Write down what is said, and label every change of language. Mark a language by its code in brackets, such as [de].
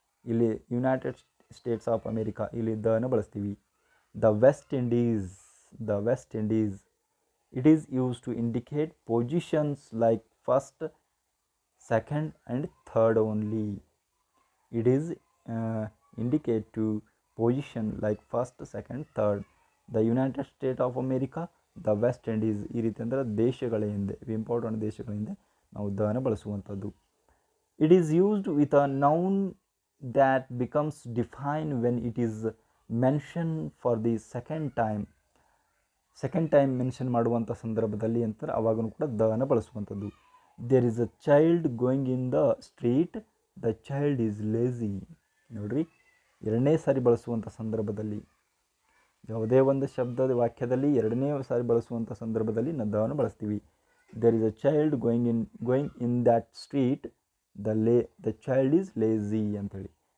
[kn] ಇಲ್ಲಿ United States of America ಇಲ್ಲಿ ದನ್ನು ಬಳಸ್ತೀವಿ. [en] The West Indies it is use to indicate positions like first, second and third only. It is indicate to position like first, second, third. The United States of America, the West Indies. [kn] ಈ ರೀತಿ ಅಂದರೆ ದೇಶಗಳ ಹಿಂದೆ, important ದೇಶಗಳ ಹಿಂದೆ ನಾವು ದನ ಬಳಸುವಂಥದ್ದು. [en] It is used with a noun that becomes defined when it is mentioned for the second time [kn] mention ಮಾಡುವಂಥ ಸಂದರ್ಭದಲ್ಲಿ ಅಂತಾರೆ ಅವಾಗೂ ಕೂಡ ದನ ಬಳಸುವಂಥದ್ದು. [en] There is a child going in the street, the child is lazy. [kn] ನೋಡ್ರಿ, ಎರಡನೇ ಸಾರಿ ಬಳಸುವಂಥ ಸಂದರ್ಭದಲ್ಲಿ, ಯಾವುದೇ ಒಂದು ಶಬ್ದದ ವಾಕ್ಯದಲ್ಲಿ ಎರಡನೇ ಸಾರಿ ಬಳಸುವಂಥ ಸಂದರ್ಭದಲ್ಲಿ ನಾವು ದವನ್ನು ಬಳಸ್ತೀವಿ. [en] there is a child going in that street, the child is lazy [kn] ಅಂಥೇಳಿ.